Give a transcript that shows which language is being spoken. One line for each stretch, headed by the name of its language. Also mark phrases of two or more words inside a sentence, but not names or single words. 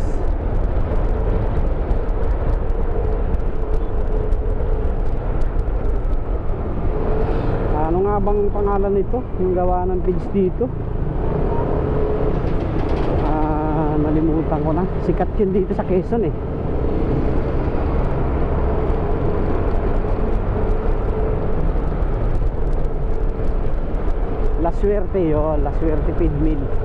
Filipino: Ano nga bang pangalan nito? Yung gawa ng PIDS dito? Nalimutan ko na. Sikat yun dito sa Quezon eh. La Suerte yun, La Suerte Feed Mill.